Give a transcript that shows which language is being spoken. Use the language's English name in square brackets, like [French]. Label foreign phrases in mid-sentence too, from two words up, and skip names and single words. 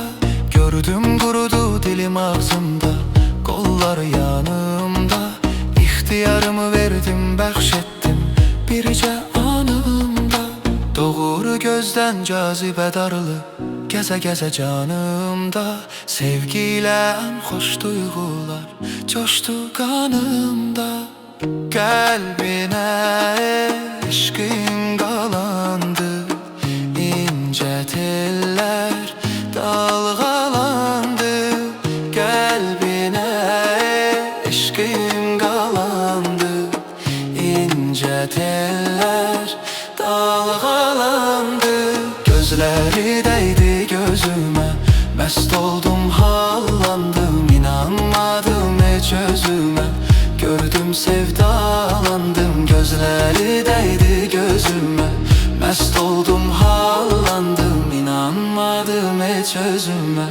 [Turkish] Gördüm kurudu dilim ağzımda, kollar yanımda. [Azerbaijani] İhtiyarımı verdim, bəxş etdim bircə anımda. Doğru gözdən cazibə darlı, gəzə-gəzə canımda. [Turkish] Sevgiyle en xoş duygular coştu kanımda. Kalbine eşqin qalandı, ince teller dalgalandı. Kalbine eşqin qalandı, ince teller dalgalandı. [Azerbaijani] Gözleri dəydi gözüme, məst oldum, hallandım, inanmadım heç özümə. Gördüm sevdalandım, gözləri dəydi gözümə, məst oldum, hallandım, inanmadım heç özümə.